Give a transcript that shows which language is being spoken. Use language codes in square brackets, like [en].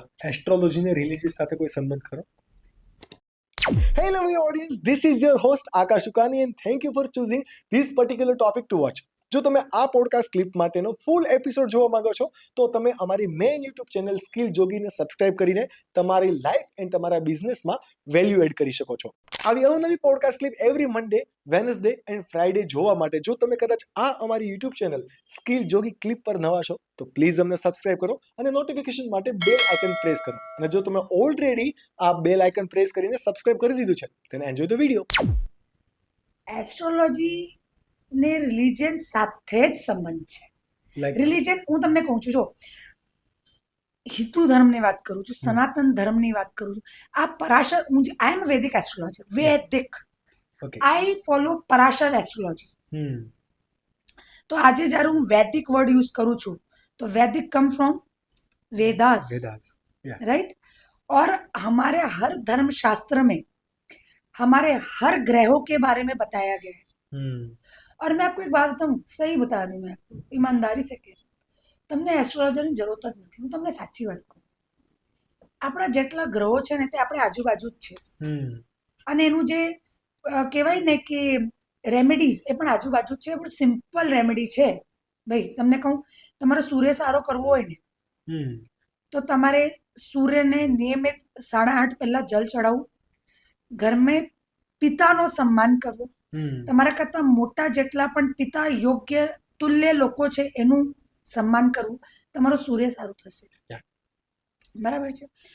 [gu] એસ્ટ્રોલોજીને religious સાથે કોઈ સંબંધ ખરો? [en] Hello, my audience. This is your host Akash Ukani, and thank you for choosing this particular topic to watch. [gu] જો તમે આ પોડકાસ્ટ ક્લિપ માટેનો ફૂલ એપિસોડ જોવા માંગો છો તો તમે અમારી main YouTube channel skill જોગીને subscribe કરીને તમારી લાઈફ એન્ડ તમારા બિઝનેસમાં વેલ્યુ એડ કરી શકો છો. આવી અવનવી podcast clip every Monday, Wednesday and Friday જોવા માટે જો તમે કદાચ આ અમારી યુટ્યુબ ચેનલ સ્કિલ જોગી ક્લિપ પર નવા છો તો પ્લીઝ અમને સબસ્ક્રાઇબ કરો અને નોટિફિકેશન માટે બેલ આઇકન પ્રેસ કરો. અને જો તમે ઓલરેડી આ બેલ આઇકન પ્રેસ કરીને સબસ્ક્રાઇબ કરી દીધું છે [en] then enjoy the video. [gu] Astrology ને રિલિજન સાથે જ સંબંધ છે. રિલિજન હું તમને કહું છું, જો હિન્દુ ધર્મની વાત કરું છું, સનાતન ધર્મની વાત કરું છું, આ પરાશર, [en] I am વૈદિક astrologer, [gu] વૈદિક, [en] I follow Parashar astrology. [gu] તો આજે જ્યારે હું વૈદિક વર્ડ યુઝ કરું છું તો [en] वैदिक come from Vedas, right. [hi] और हमारे हर धर्म शास्त्र में हमारे हर ग्रहों के बारे में बताया गया है. और मैं आपको एक बात बताऊं, सही बता रही हूँ मैं आपको, ईमानदारी से कह, [gu] તમને એસ્ટ્રોલોજરની જરૂરત જ નથી. હું તમને સાચી વાત કહું, આપણા જેટલા ગ્રહો છે ને તે આપણે આજુબાજુ જ છે, અને એનું જે કહેવાય ને કે રેમેડીઝ એ પણ આજુબાજુ જ છે. પણ સિમ્પલ રેમેડી છે ભાઈ. તમને કહું, તમારો સૂર્ય સારો કરવો હોય ને તો તમારે સૂર્યને નિયમિત 8:30 પહેલા જલ ચડાવવું, ઘર મેં પિતાનો સન્માન કરવો, તમારા કરતા મોટા જેટલા પણ પિતા યોગ્ય તુલ્ય લોકો છે એનું સન્માન કરવું, તમારું સૂર્ય સારું થશે. બરાબર છે.